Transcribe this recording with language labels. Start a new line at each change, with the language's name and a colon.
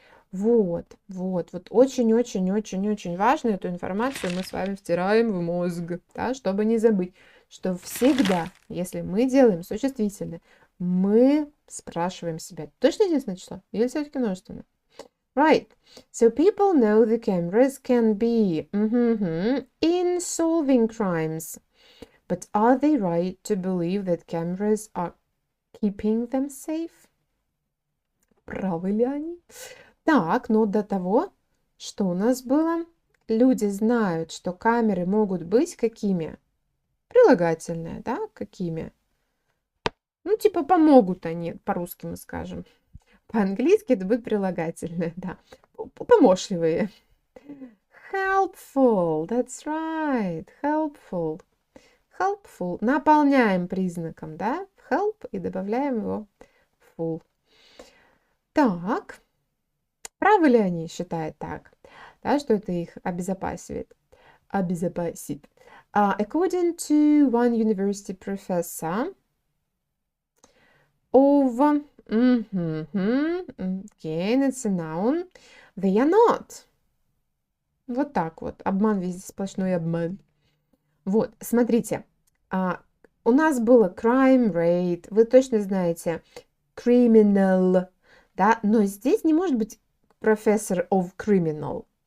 Russian: Вот очень важно эту информацию мы с вами втираем в мозг, да, чтобы не забыть, что всегда, если мы делаем существительное, Мы спрашиваем себя, точно единственное число или все-таки множественное?
English: Right. So people know the cameras can be in solving crimes. But are they right to believe that cameras are keeping them safe?
Russian: Правы ли они? Так, но до того, что у нас было? Люди знают, что камеры могут быть какими? Прилагательные, да? Какими? Ну, типа помогут они, по-русски мы скажем. По-английски это будет прилагательное, да. Помощливые.
English: Helpful, that's right, helpful. Helpful.
Russian: Наполняем признаком, да? Help и добавляем его full. Так. Правы ли они считают так? Да, что это их обезопасивает? Обезопасит.
English: According to one university professor of again, it's a noun. They are not.
Russian: Вот так вот. Обман везде, сплошной обман. Вот, смотрите. У нас было
English: crime rate.
Russian: Вы точно знаете. Criminal. Да, но здесь не может быть
English: professor of criminal.